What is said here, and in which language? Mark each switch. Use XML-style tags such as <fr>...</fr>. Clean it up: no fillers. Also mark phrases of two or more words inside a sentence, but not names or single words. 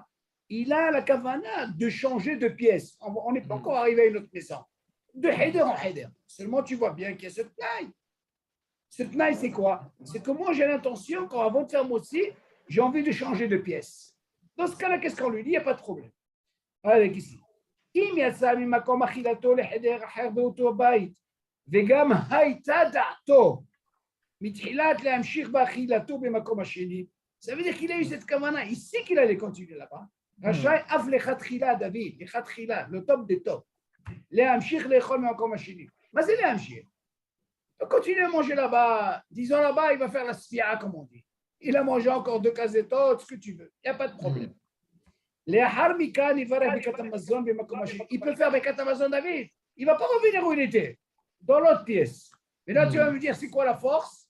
<fr>Il a la kavana de changer de pièce. On n'est pas encore arrivé à une autre maison. De heder en heder. Seulement, tu vois bien qu'il y a ce tnaï. Ce tnaï, c'est quoi? C'est que moi, j'ai l'intention, quand avant de faire Motsi, j'ai envie de changer de pièce. Dans ce cas-là, qu'est-ce qu'on lui dit? Il n'y a pas de problème. Allez, ici.</fr> <he>אם יצא ממקום אכילתו לחדר אחר באותו בית, וגם הייתה דעתו מתחילת להמשיך באכילתו במקום השני,</he> <fr>ça veut dire qu'il a eu cette kavana, il sait qu'il allait continuer là-bas.</fr> <he>רשאי אף לכתחילה, דוד, לכתחילה,</he> <fr>le top des tops,</fr> <he>להמשיך לאכול במקום השני. מה זה להמשיך?</he> <fr>Il continue à manger là-bas, disons là-bas, il va faire la sfia, comme on dit. Il a mangé encore 2 kazetot, ce que tu veux, il n'y a pas de problème. Il peut faire</fr> <he>ברכת המזון,</he> <fr>David. Il ne va pas revenir où il était, dans l'autre pièce. Mais là, tu vas me dire, c'est quoi la force?</fr>